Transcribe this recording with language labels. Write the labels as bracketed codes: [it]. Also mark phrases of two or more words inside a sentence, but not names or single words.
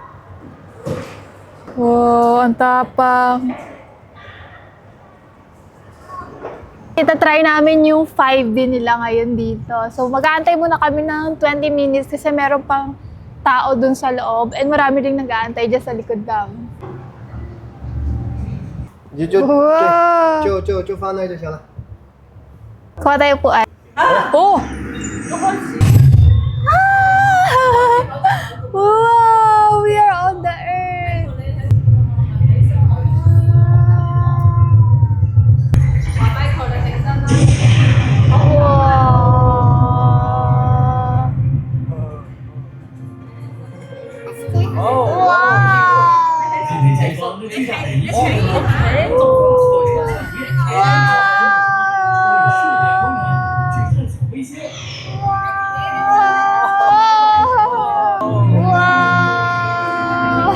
[tl] Wow, ang tapang. Ita-try namin yung 5D nila ngayon dito. So, mag-aantay muna kami ng 20 minutes kasi meron pang tao dun sa loob and marami rin nag-aantay dyan sa likod namin. [zh] 你就哇就放那就行了。 [tl] Kuha tayo po ay. Oh! Wow! [en] We are on the earth! Wow! [zh] 看见前方那巨大的一切人都从火车上越开越高，去探索危险。 Wow!